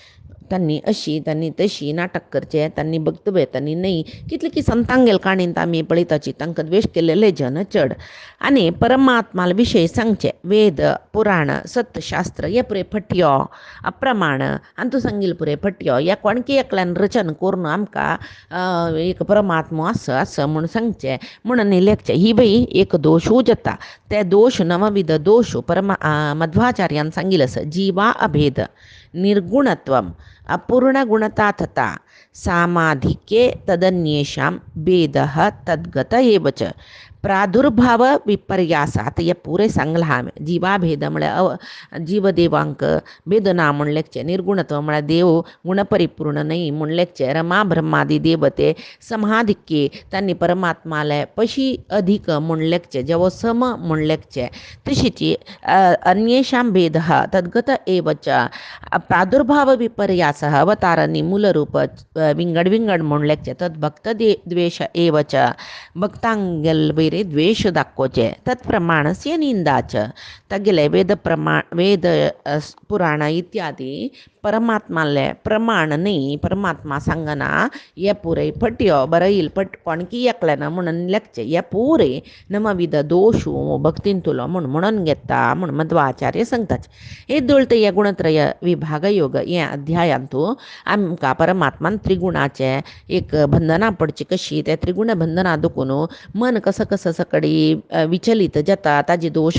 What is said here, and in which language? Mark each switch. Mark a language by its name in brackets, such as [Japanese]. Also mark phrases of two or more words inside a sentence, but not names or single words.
[Konkani] तांणी तशी नाटक करचे तांणी भक्तवे तांणी न्हय कितले की संतांगेल काणींत आमी पळयताची तांकां द्वेश केलेले जन चड आनी परमात्माल विशय सांगचे वेद पुराण सत्यशास्त्र हे पुरे फटयो अप्रमाण आनी तूं सांगिल्ले पुरे फटयो ह्या कोणकी एकल्यान रचन करून आमकां एक परमात्मा आस म्हूण सांगचे म्हणून लेखचे ही बी एक दोशू जाता ते दोश नवविध दोश मध्वाचार्यान सांगिल्ले आसा [Sanskrit] जीवा अभेद निर्गुणत्वम अपूर्ण गुणताथता सामाधिके तदन्येषां भेदः तद्गत एव च प्रादुर्भाव विपर्यासात हे [Konkani] पुरे सांगला हांवें जीवाभेद म्हळ्यार जीवदेवांक भेद ना म्हण लेखचे निर्गुणत्व म्हळ्यार देव गुणपरिपूर्ण न्हय म्हण लेखचे रमा ब्रह्मादी देवते समाधिके तांणी परमात्माले पशी अधिक म्हण लेखचे जेवो सम म्हण लेखचे तशीच [Sanskrit] अन्येषां भेदः तद्गत एव च प्रादुर्भाव विपर्यासः [Konkani] अवतारांनी मूलरूप विंगड म्हण लेखचे [Sanskrit] तद् भक्त द्वेष एव च [Konkani] भक्तांगेल द्वेष दाखोवचे [Sanskrit] तत्प्रमाणस्य निंदाच [Konkani] तगेले वेद पुराण इत्यादी परमात्माले प्रमाण न्हय परमात्मा सांगना हे पुरे फटयो बरयिल कोणकी एकल्यान म्हणून लेखचे हे पुरे नमविध दोशू भक्तीन तुलो म्हणून घेता म्हण मध्वाचार्य सांगतात हे दोळते हे गुणत्रय विभाग योग हे अध्यायांतू आमकां परमात्मान त्रिगुणाचे एक बंधना पडची कशी ते त्रिगुण बंधना दुखून मन कसं सकडी विचलित जाता ताजे दोष